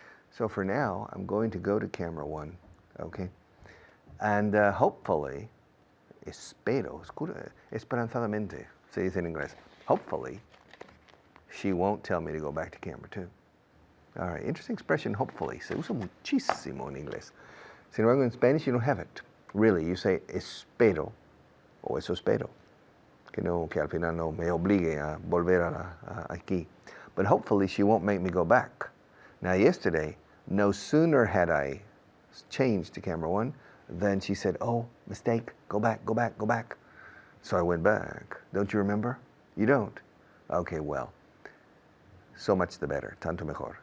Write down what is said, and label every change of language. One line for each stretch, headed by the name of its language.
English: So for now, I'm going to go to camera 1, okay? And hopefully,
Spanish: esperanzadamente, se dice en inglés,
English: hopefully, she won't tell me to go back to camera 2. All right, interesting expression, hopefully.
Spanish: Se usa muchísimo en inglés. Sin embargo,
English: in Spanish, you don't have it. Really, you say
Spanish: espero, o eso espero. Que al final no me obligue a volver aquí.
English: But hopefully she won't make me go back. Now yesterday, no sooner had I changed to camera 1 than she said, oh, mistake, go back, go back, go back. So I went back. Don't you remember? You don't? Okay, well, so much the better,
Spanish: tanto mejor.